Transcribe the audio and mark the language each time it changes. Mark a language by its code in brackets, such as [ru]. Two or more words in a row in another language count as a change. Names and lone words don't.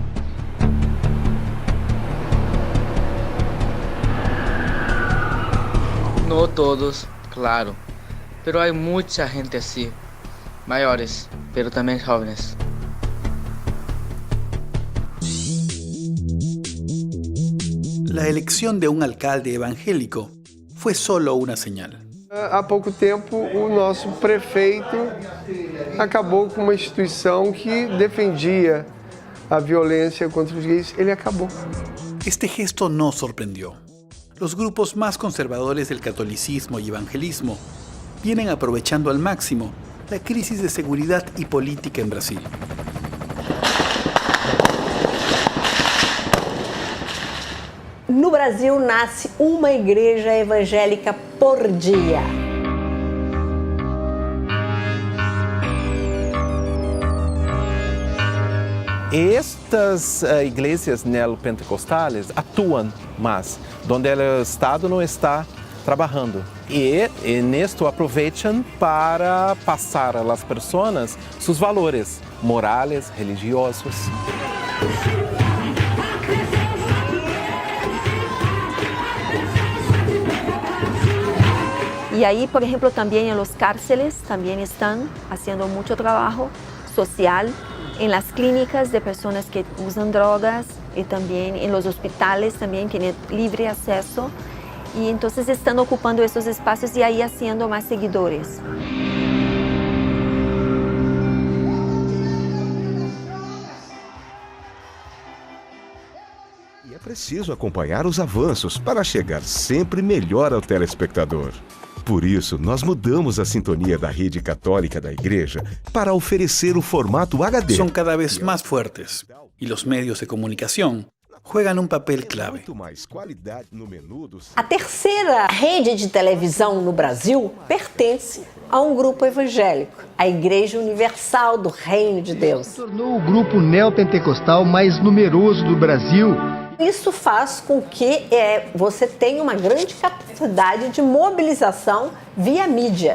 [es] No todos, claro. Pero hay mucha gente así, mayores, pero también jóvenes. La elección de un alcalde evangélico fue solo una señal. [pt] Há pouco tempo, o nosso prefeito acabou com uma instituição que defendia a violência contra os gays. Ele acabou. [es] Este gesto no sorprendió. Los grupos más conservadores del catolicismo y evangelismo vienen aprovechando al máximo la crisis de seguridad y política en Brasil. [pt] No Brasil nasce uma igreja evangélica por dia. Estas igrejas neopentecostais atuam mais, onde o Estado não está trabalhando. E nisto aproveitam para passar às pessoas seus valores morais, religiosos. [es] Y ahí, por ejemplo, también en los cárceles también están haciendo mucho trabajo social, en las clínicas de personas que usan drogas y también en los hospitales también tienen libre acceso. Y entonces están ocupando estos espacios y ahí haciendo más seguidores. [pt] E é preciso acompanhar os avanços para chegar sempre melhor ao telespectador. Por isso, nós mudamos a sintonia da rede católica da igreja para oferecer o formato HD. [es] Son cada vez más fuertes y los medios de comunicación juegan un papel clave. [pt] A terceira rede de televisão no Brasil pertence a um grupo evangélico, a Igreja Universal do Reino de Deus. Se tornou o grupo neopentecostal mais numeroso do Brasil. Isso faz com que você tenha uma grande capacidade de mobilização via mídia.